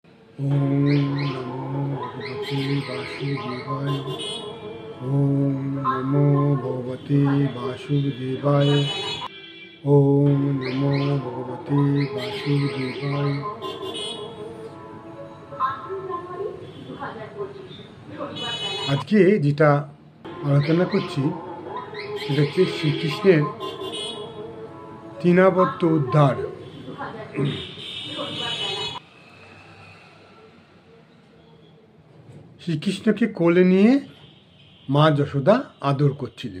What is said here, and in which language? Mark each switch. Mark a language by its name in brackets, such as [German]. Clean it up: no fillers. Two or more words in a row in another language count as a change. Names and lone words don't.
[Sanskrit] ओम नमो भगवते वासुदेवाय। ओम नमो भगवते वासुदेवाय। ओम नमो भगवते वासुदेवाय। [Bangla] আজকে যেটা আলোচনা করছি সেটা হচ্ছে শ্রীকৃষ্ণের তৃণাবর্ত উদ্ধার। শ্রীকৃষ্ণকে কোলে নিয়ে মা যশোদা আদর করছিলেন।